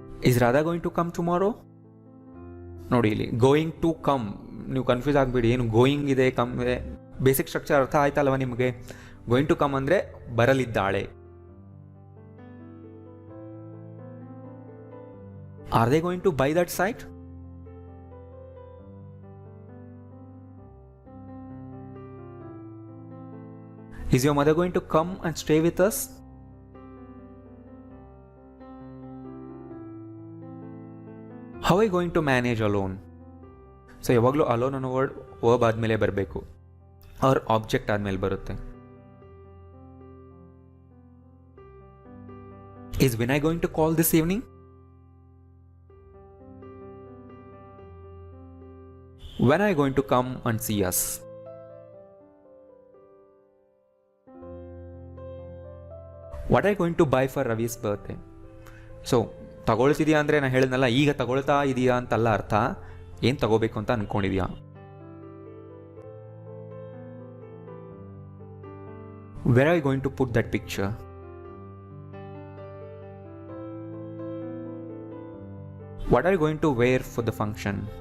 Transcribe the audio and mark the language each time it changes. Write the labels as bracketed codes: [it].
[en] Is Radha going to come tomorrow? [kn] ನೋಡಿ, ಇಲ್ಲಿ going to come, ನೀವು ಕನ್ಫ್ಯೂಸ್ ಆಗಬೇಡಿ, ಏನು ಗೋಯಿಂಗ್ ಇದೆ, ಕಮ್ ಇದೆ. ಬೇಸಿಕ್ ಸ್ಟ್ರಕ್ಚರ್ ಅರ್ಥ ಆಯ್ತಲ್ವ ನಿಮಗೆ? ಗೋಯಿಂಗ್ ಟು ಕಮ್ ಅಂದರೆ ಬರಲಿದ್ದಾಳೆ, [en] Are they going to buy that site? Is your mother going to come and stay with us? How are you going to manage alone? [kn] So ಯಾವಾಗಲೂ alone ಅನ್ನೋ word verb ಆದಮೇಲೆ ಬರಬೇಕು, ಅವ್ರ object ಆದಮೇಲೆ ಬರುತ್ತೆ. [en] Is Vinay going to call this evening? When are you going to come and see us? What are you going to buy for Ravi's birthday? [kn] So ತಗೊಳ್ತಿದ್ಯಾ ಅಂದರೆ ನಾನು ಹೇಳಿದ್ನಲ್ಲ, ಈಗ ತಗೊಳ್ತಾ ಇದೆಯಾ ಅಂತಲ್ಲ ಅರ್ಥ, ಏನು ತಗೋಬೇಕು ಅಂತ ಅನ್ಕೊಂಡಿದ್ಯಾ. [en] Where are you going to put that picture? What are you going to wear for the function?